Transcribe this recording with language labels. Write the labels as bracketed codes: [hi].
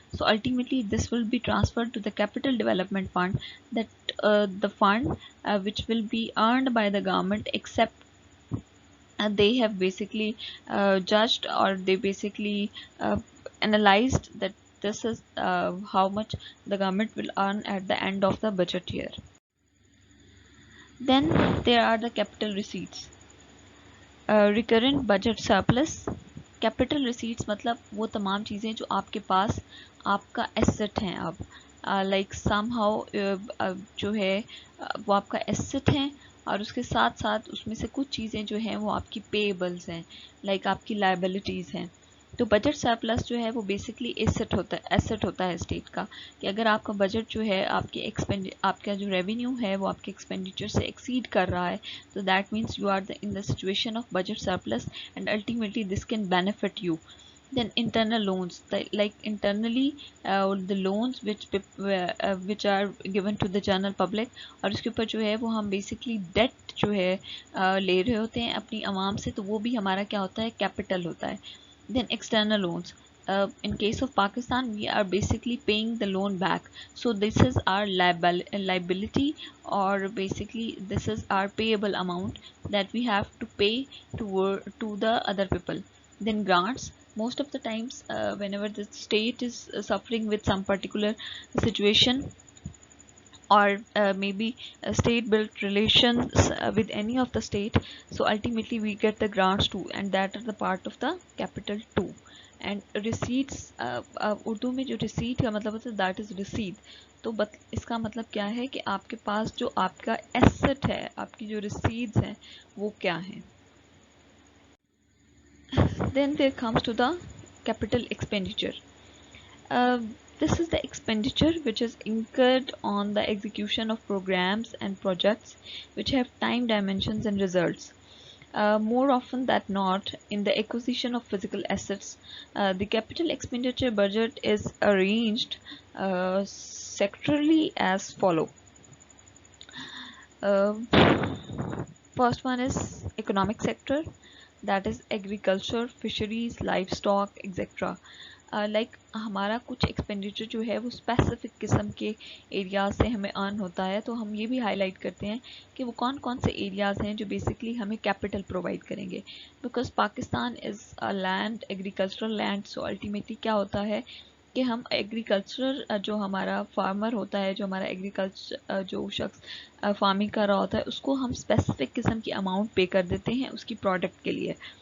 [en] So ultimately this will be transferred to the capital development fund, that the fund which will be earned by the government, except they have basically judged, or they basically analyzed that this is how much the government will earn at the end of the budget year. Then there are the capital receipts. [hi] Recurrent budget surplus, capital receipts मतलब वो तमाम चीज़ें जो आपके पास आपका asset हैं अब, [en] like somehow [hi] जो है वो आपका एसेट है, और उसके साथ साथ उसमें से कुछ चीज़ें जो हैं वो आपकी पेएबल्स हैं, लाइक आपकी लाइबिलिटीज़ हैं। तो बजट सरप्लस जो है वो बेसिकली एसेट होता है स्टेट का, कि अगर आपका बजट जो है आपका जो रेवेन्यू है वो आपके एक्सपेंडिचर से एक्सीड कर रहा है, तो [en] That means you are in the situation of budget surplus, and ultimately this can benefit you. Then internal loans, like internally the loans which are given to the general public, [hi] और उसके ऊपर जो है वो हम basically debt जो है ले रहे होते हैं अपनी आवाम से, तो वो भी हमारा क्या होता है, कैपिटल होता है. [en] Then external loans. In case of Pakistan, we are basically paying the loan back. So this is our liability, or basically this is our payable amount that we have to pay to the other people. Then grants. Most of the times, whenever the state is suffering with some particular situation, or maybe state built relations with any of the state, so ultimately we get the grants too, and that are the part of the capital too. And receipts, Urdu में जो receipt का मतलब होता है that is receipt, तो इसका मतलब क्या है कि आपके पास जो आपका asset है, आपकी जो receipts हैं वो क्या हैं. Then there comes to the capital expenditure. Uh, this is the expenditure which is incurred on the execution of programs and projects which have time dimensions and results. More often than not, in the acquisition of physical assets, the capital expenditure budget is arranged sectorally as follow. Uh, First one is economic sector, that is agriculture, fisheries, livestock, etc. [hi] Like हमारा कुछ expenditure जो है वो specific किस्म के areas से हमें earn होता है, तो हम ये भी हाईलाइट करते हैं कि वो कौन कौन से एरियाज हैं जो बेसिकली हमें कैपिटल प्रोवाइड करेंगे, [en] Because Pakistan is a land, agricultural land. [hi] So ultimately क्या होता है कि हम एग्रीकल्चर जो हमारा फार्मर होता है, जो हमारा एग्रीकल्चर जो शख्स फार्मिंग कर रहा होता है, उसको हम स्पेसिफिक किस्म की अमाउंट पे कर देते हैं उसकी प्रोडक्ट के लिए.